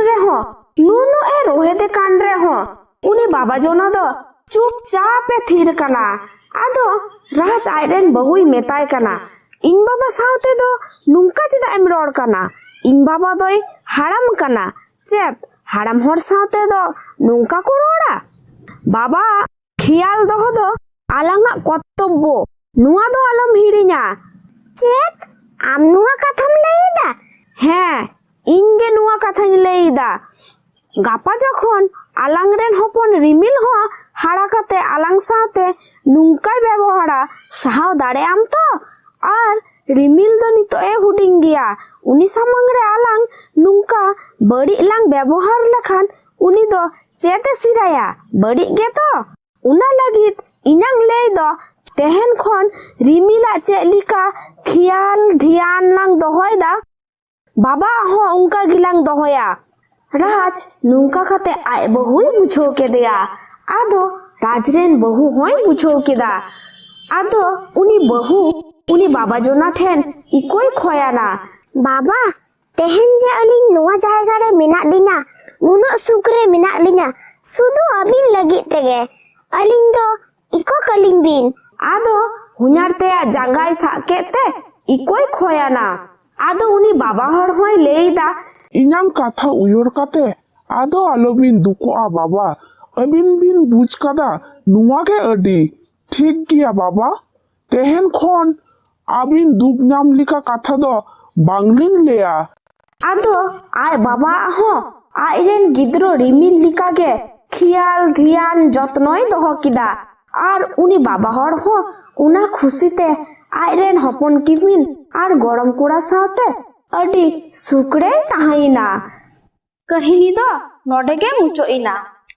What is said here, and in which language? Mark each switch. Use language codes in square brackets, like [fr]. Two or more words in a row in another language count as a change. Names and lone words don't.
[sat] रे हो नुनो ए रोहेते कान रे हो उनी बाबा जोना दो चुपचाप ए थीर कना आदो राज आयरन बहुई मेताय कना इन बाबा सावते दो नुंका चिदा एम रोड कना इन बाबा दोय हाड़ाम कना चेत हाड़ाम हर सावते दो नुंका को रोड़ा बाबा खियाल दोहो दो आलांगा कर्तव्य नुआ दो आलम हिड़िया चेत आम नुआ कथाम लईदा हाँ इंगे नुआ कथाñ लईदा गापा जखन आलांग रेन हपन रिमिल हो हाड़ा कते आलांग सावते नुंकाय व्यवहारा साहाव दाड़े आम तो आर रिमिल दो नितो ए हुडिंग गया उनी सामंग रे आलांग नुंका बड़ी लांग व्यवहार लखान उनी दो चेते सिराया बड़ी गे तो उना लगित इनांग लेई दो तेहन खन रिमिला चेलिका खियाल ध्यान लांग दोहोयदा बाबा हो उनका गिलांग दोहोया राज नुंका खाते आय बहुई बुझो के दिया आदो राजरेन बहु होय बुझो केदा आदो उनी बहु उनी बाबा जोना ठेन इकोय खोयाना बाबा तेहन जे अलिंग नोआ जायगा रे मिना लिना नुनो सुकरे मिना लिना सुदु अबिन लगी तेगे अलिंग दो इको कलिंग बिन आदो हुनार ते जांगाय साकेते इकोय खोयाना आदो उनी बाबा हर होय लेईदा इनाम कथा उयोर कते आदो आलोबिन दुकोआ बाबा अबिन बिन बुझ कदा नुआ के अडी ठीक गया बाबा तेहन खन आबिन दुख नाम लिखा कथा दो बांगलिंग लेया आदो आय बाबा हो आयरेन गिद्रो रिमिल लिखा के खियाल ध्यान जत्नोय दोहो किदा आर उनी बाबा हर हो उना खुशीते आयरेन हपन किमिन आर गरम कुड़ा सावते अडी सुकड़े ताहाइना कहिनी दो नोडे गे मुचो इना।